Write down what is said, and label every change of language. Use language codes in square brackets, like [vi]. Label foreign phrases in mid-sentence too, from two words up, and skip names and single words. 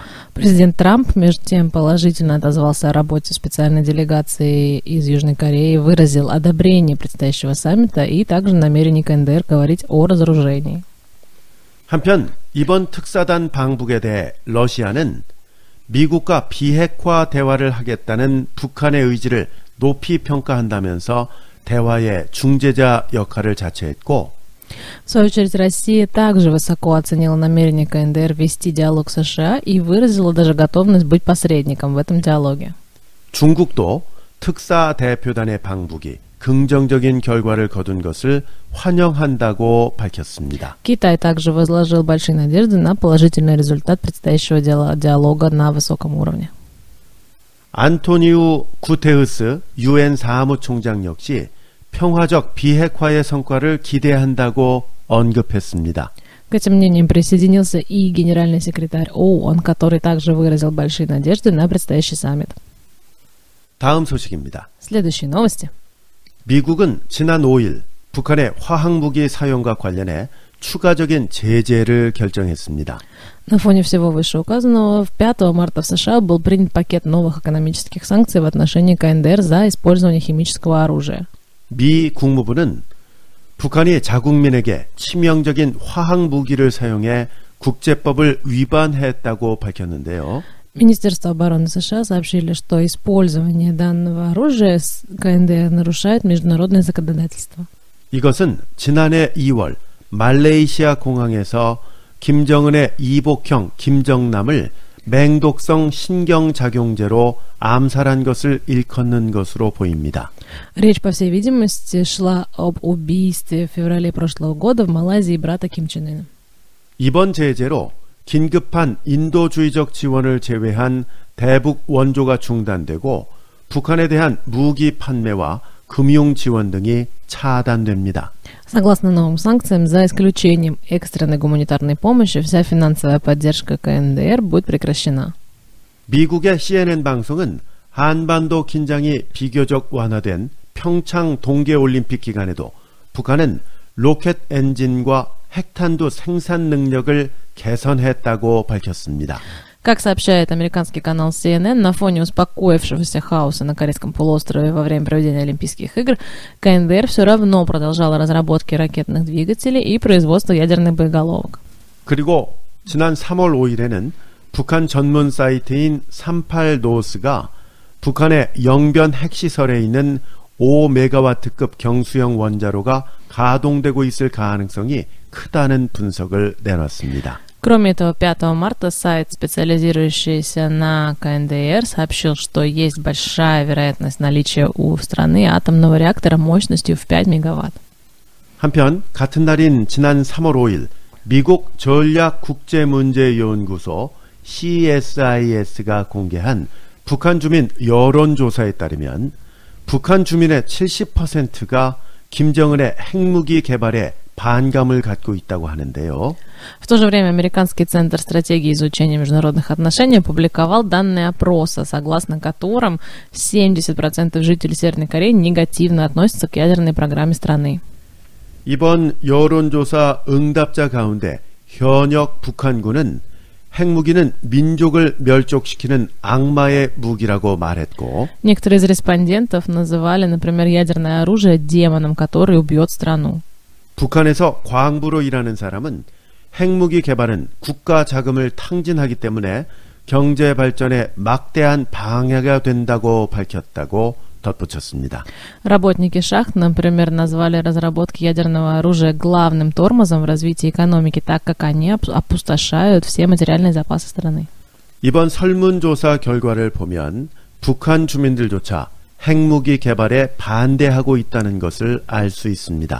[ru] Президент Трамп, между тем, положительно отозвался о работе специальной делегации из Южной Кореи, выразил одобрение предстоящего саммита и также намерение КНДР говорить о разоружении. [ko] 한편 이번 특사단 방북에 대해 러시아는 미국과 비핵화 대화를 하겠다는 북한의 의지를 높이 평가한다면서 대화의 중재자 역할을 자처했고 [ru] В свою очередь, Россия также высоко оценила намерение КНДР вести диалог с США и выразила даже готовность быть посредником в этом диалоге. [ko] 중국도 특사 대표단의 방북이 긍정적인 결과를 거둔 것을 환영한다고 밝혔습니다. [ru] Китай также возложил большие надежды на положительный результат предстоящего диалога на высоком уровне. [ko] 안토니우 구테우스 유엔 사무총장 역시 평화적 비핵화의 성과를 기대한다고 언급했습니다. [ru] К этим мнениям присоединился и генеральный секретарь ООН, который также выразил большие надежды на предстоящий саммит. [ko] 다음 소식입니다. [ru] Следующие новости. [ko] 미국은 지난 5일 북한의 화학무기 사용과 관련해 추가적인 제재를 결정했습니다. [ru] На фоне всего вышеуказанного, 5 марта в США был принят пакет новых экономических санкций в отношении КНДР за использование химического оружия. [ko] 미 국무부는 북한이 자국민에게 치명적인 화학무기를 사용해 국제법을 위반했다고 밝혔는데요. [ru] Министерство обороны США сообщили, что использование данного оружия КНДР нарушает международное законодательство. [ko] 이것은 지난해 2월 말레이시아 공항에서 김정은의 이복형 김정남을 맹독성 신경작용제로 암살한 것을 일컫는 것으로 보입니다. [ru] Речь, по всей видимости, шла об убийстве в феврале прошлого года в Малайзии брата Ким Чен Ына. [ko] 이번 제재로 긴급한 인도주의적 지원을 제외한 대북 원조가 중단되고 북한에 대한 무기 판매와 금융 지원 등이 차단됩니다. [ru] Согласно новым санкциям, за исключением экстренной гуманитарной помощи, вся финансовая поддержка КНДР будет прекращена. [ko] 미국의 CNN 방송은 한반도 긴장이 비교적 완화된 평창 동계올림픽 기간에도 북한은 로켓 엔진과 핵탄두 생산 능력을 개선했다고 밝혔습니다. [ru] Как сообщает американский канал CNN, на фоне успокоившегося хаоса на Корейском полуострове во время проведения Олимпийских игр, КНДР все равно продолжала разработки ракетных двигателей и производство ядерных боеголовок. [ko] 그리고 지난 3월 5일에는 북한 전문 사이트인 38노스가 북한의 영변 핵시설에 있는 5메가와트급 경수형 원자로가 가동되고 있을 가능성이 크다는 분석을 내놨습니다. [ru] Кроме этого, 5 марта сайт, специализирующийся на КНДР, сообщил, что есть большая вероятность наличия у страны атомного реактора мощностью в 5 мегаватт. [ko] 한편 같은 날인 지난 3월 5일 미국 전략국제문제연구소 CSIS가 공개한 북한 주민 여론조사에 따르면 북한 주민의 70%가 김정은의 핵무기 개발에 반감을 갖고 있다고 하는데요. [ru] В то же время Американский центр стратегии изучения международных отношений опубликовал данные опроса, согласно которым 70% жителей Северной Кореи негативно относятся к ядерной программе страны. [ko] 이번 여론조사 응답자 가운데 현역 북한군은 핵무기는 민족을 멸족시키는 악마의 무기라고 말했고 [ru] Некоторые из респондентов называли, например, ядерное оружие демоном, который убьет страну. [ko] 북한에서 과학부로 일하는 사람은 핵무기 개발은 국가 자금을 탕진하기 때문에 경제 발전에 막대한 방해가 된다고 밝혔다고 덧붙였습니다. [ru] Работники шахт, например, назвали разработки ядерного оружия главным тормозом в развитии экономики, так как они опустошают все материальные запасы страны. [ko] 이번 설문조사 결과를 보면 북한 주민들조차 핵무기 개발에 반대하고 있다는 것을 알 수 있습니다.